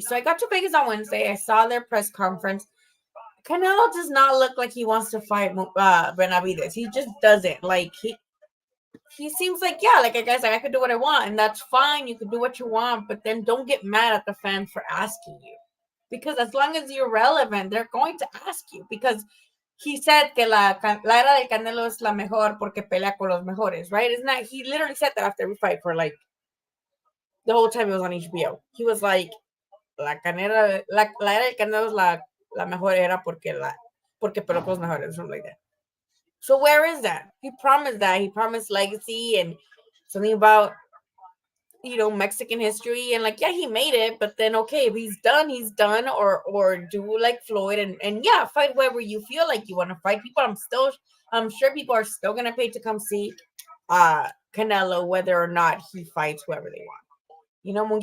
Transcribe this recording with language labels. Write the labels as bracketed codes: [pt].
[en] So I got to Vegas on Wednesday. I saw their press conference. Canelo does not look like he wants to fight Benavidez. He just doesn't. Like he seems like, yeah, like a guy's like, I could do what I want, and that's fine. You can do what you want, but then don't get mad at the fans for asking you. Because as long as you're relevant, they're going to ask you. Because he said [es] que la era del Canelo es la mejor porque pelea con los mejores, [en] right? Isn't that, he literally said that after every fight for like the whole time he was on HBO. He was like, [es] Canela, la era del Canelo es la mejor era porque peleó con los mejores, [en] something like that. So where is that? He promised that. He promised legacy and something about Mexican history, and like, yeah, he made it, but then okay, if he's done, or do like Floyd and yeah, fight whoever you feel like you want to fight. I'm sure people are still gonna pay to come see Canelo, whether or not he fights whoever they want.